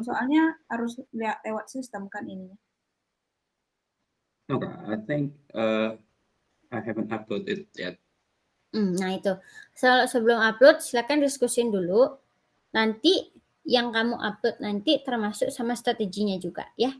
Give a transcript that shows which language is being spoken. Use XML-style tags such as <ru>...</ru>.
<id>Soalnya harus lihat lewat sistem kan ini.</id> <en>No Kak, I think I haven't uploaded it yet.</en> <id>Nah itu. Sebelum upload silakan diskusin dulu. Nanti yang kamu upload nanti termasuk sama strateginya juga ya.</id>